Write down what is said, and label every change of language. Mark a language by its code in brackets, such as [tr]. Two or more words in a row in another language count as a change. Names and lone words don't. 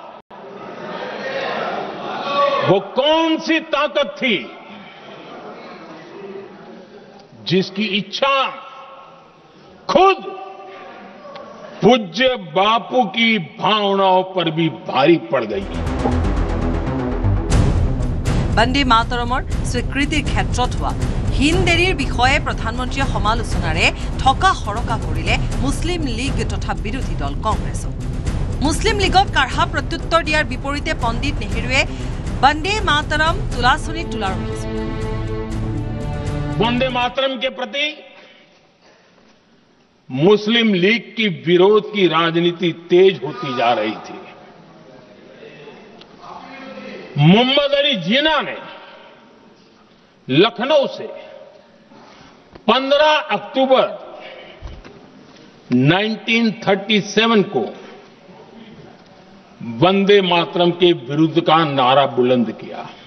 [hi] वो कौन सी ताकत थी जिसकी इच्छा खुद पूज्य बापू की भावनाओं पर भी भारी पड़ गई? [as] বন্দে মাতৰমৰ স্বীকৃতিৰ ক্ষেত্ৰত হোৱা হীন দেৰীৰ বিষয়ে প্ৰধানমন্ত্ৰীয়ে সমালোচনাৰে ঠকা সৰকা কৰিলে মুছলিম লীগ তথা বিৰোধী দল কংগ্ৰেছক। মুছলিম লীগক কাঢ়া প্ৰত্যুত্তৰ দিয়াৰ বিপৰীতে পণ্ডিত নেহৰুৱে বন্দে মাতৰম তুলাচনীত তোলাৰ অভিযোগ। [hi] वंदे मातरम के प्रति मुस्लिम लीग की विरोध की राजनीति तेज होती जा रही थी। मोहम्मद अली जिन्ना ने लखनऊ से 15 अक्टूबर 1937 को वंदे मातरम के विरुद्ध का नारा बुलंद किया।